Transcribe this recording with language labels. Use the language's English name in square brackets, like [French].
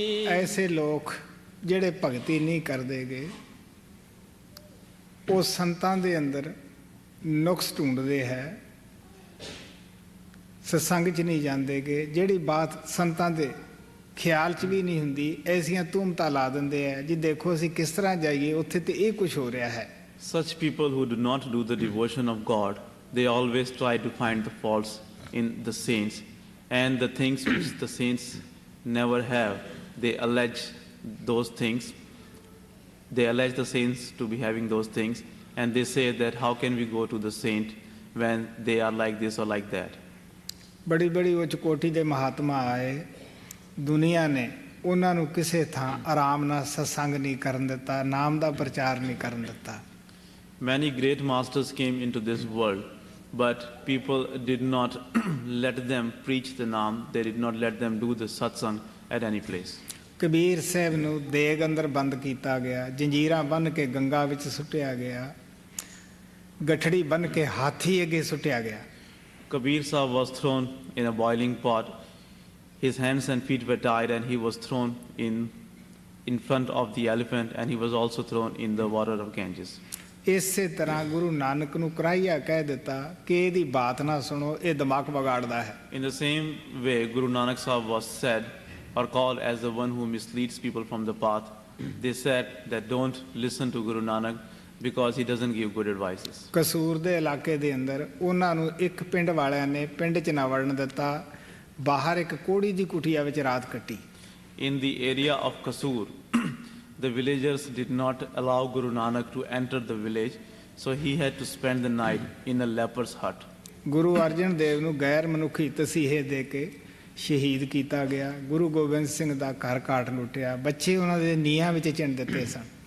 [Punjabi] ਐਸੇ ਲੋਕ ਜਿਹੜੇ ਭਗਤੀ ਨਹੀਂ ਕਰਦੇ ਗੇ, ਉਹ ਸੰਤਾਂ ਦੇ ਅੰਦਰ ਨੁਕਸ ਢੂੰਡਦੇ ਹੈ, ਸਤਸੰਗ 'ਚ ਨਹੀਂ ਜਾਂਦੇ ਗੇ, ਜਿਹੜੀ ਬਾਤ ਸੰਤਾਂ ਦੇ ਖਿਆਲ 'ਚ ਵੀ ਨਹੀਂ ਹੁੰਦੀ, ਐਸੀਆਂ ਤੂਮਤਾਂ ਲਾ ਦਿੰਦੇ ਹੈ ਜੀ ਦੇਖੋ ਅਸੀਂ ਕਿਸ ਤਰ੍ਹਾਂ ਜਾਈਏ, ਉੱਥੇ ਤੇ ਇਹ ਕੁਝ ਹੋ ਰਿਹਾ ਹੈ। [English] Such people who do not do the devotion of God, they always try to find the faults in the saints, and the things which the saints never have, they allege those things. They allege the saints to be having those things, and they say that how can we go to the saint when they are like this or like that. [Punjabi] ਬੜੀ ਬੜੀ ਉੱਚ ਕੋਟੀ ਦੇ ਮਹਾਤਮਾ ਆਏ, ਦੁਨੀਆ ਨੇ ਉਹਨਾਂ ਨੂੰ ਕਿਸੇ ਥਾਂ ਆਰਾਮ ਨਾਲ ਸਤਸੰਗ ਨਹੀਂ ਕਰਨ ਦਿੱਤਾ, ਨਾਮ ਦਾ ਪ੍ਰਚਾਰ ਨਹੀਂ ਕਰਨ ਦਿੱਤਾ। [English] Many great masters came into this world, but people did not let them preach the Naam, they did not let them do the Satsang at any place. [Punjabi] Kabir Sahib ਨੂੰ ਦੇਗ ਅੰਦਰ ਬੰਦ ਕੀਤਾ ਗਿਆ, ਜੰਜੀਰਾਂ ਬੰਨ੍ਹ ਕੇ ਗੰਗਾ ਵਿੱਚ ਸੁੱਟਿਆ ਗਿਆ, ਗਠੜੀ ਬੰਨ੍ਹ ਕੇ ਹਾਥੀ ਅੱਗੇ ਸੁੱਟਿਆ ਗਿਆ। [English] Kabir Sahib was thrown in a boiling pot, his hands and feet were tied, and he was thrown in front of the elephant, and he was also thrown in the water of Ganges. [Punjabi] ਇਸੇ ਤਰ੍ਹਾਂ ਗੁਰੂ ਨਾਨਕ ਨੂੰ ਕਰਾਈਆ ਕਹਿ ਦਿੱਤਾ ਕਿ ਇਹਦੀ ਬਾਤ ਨਾ ਸੁਣੋ, ਇਹ ਦਿਮਾਗ ਵਿਗਾੜਦਾ ਹੈ। [English] In the same way, Guru Nanak Sahib was said or called as the one who misleads people from the path. They said that don't listen to Guru Nanak because he doesn't give good advices. [Punjabi] ਕਸੂਰ ਦੇ ਇਲਾਕੇ ਦੇ ਅੰਦਰ ਉਹਨਾਂ ਨੂੰ ਇੱਕ ਪਿੰਡ ਵਾਲਿਆਂ ਨੇ ਪਿੰਡ 'ਚ ਨਾ ਵੜਨ ਦਿੱਤਾ, ਬਾਹਰ ਇੱਕ ਕੋੜੀ ਦੀ ਕੁਟੀਆ ਵਿੱਚ ਰਾਤ ਕੱਟੀ। [English] In the area of Kasur, the villagers did not allow Guru Nanak to enter the village, so he had to spend the night in a leper's hut. [Punjabi] Guru Arjan Dev ਨੂੰ ਗੈਰ ਮਨੁੱਖੀ ਤਸੀਹੇ ਦੇ ਕੇ ਸ਼ਹੀਦ ਕੀਤਾ ਗਿਆ। ਗੁਰੂ ਗੋਬਿੰਦ ਸਿੰਘ ਦਾ ਘਰ ਘਾਟ ਲੁੱਟਿਆ, ਬੱਚੇ ਉਹਨਾਂ ਦੇ ਨੀਹਾਂ ਵਿੱਚ ਚਿਣ ਦਿੱਤੇ ਸਨ।